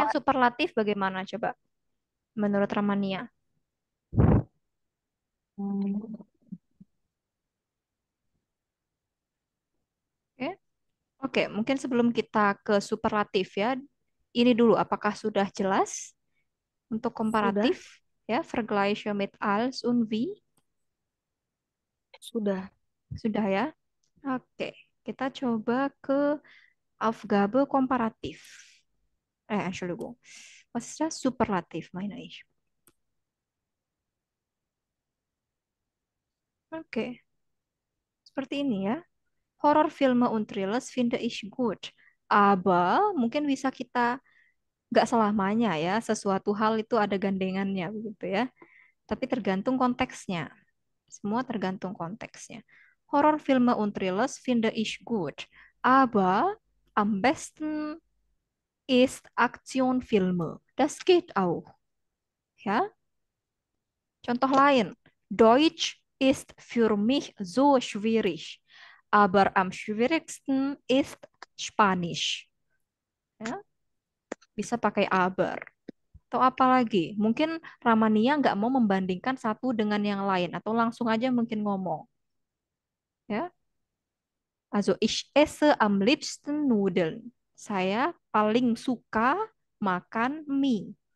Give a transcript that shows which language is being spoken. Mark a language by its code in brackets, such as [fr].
[id] yang superlatif bagaimana coba menurut Ramania? hmm, Oke. Oke, mungkin sebelum kita ke superlatif ya, ini dulu apakah sudah jelas untuk sudah komparatif ya, [de] Vergleiche mit als und wie? [id] sudah Sudah ya? Oke, kita coba ke Aufgabe komparatif. [de] Entschuldigung. Was ist das? Superlativ, meine ich. [id] Oke, seperti ini ya. [de] Horrorfilme und Thrillers finde ich gut. [id] Aber mungkin bisa kita nggak selamanya ya. Sesuatu hal itu ada gandengannya begitu ya. Tapi tergantung konteksnya. Semua tergantung konteksnya. [de] Horrorfilme und Thrillers finde ich gut. Aber am besten ist Aktionfilme. Das geht auch. [id] Ya, contoh lain. [de] Deutsch ist für mich so schwierig. Aber am schwierigsten ist Spanisch. [id] Ya, bisa pakai aber. Atau apa lagi? Mungkin Ramania nggak mau membandingkan satu dengan yang lain. Atau langsung aja mungkin ngomong. Ya, [de] also ich esse am liebsten Nudeln. [id] Saya paling suka makan mie.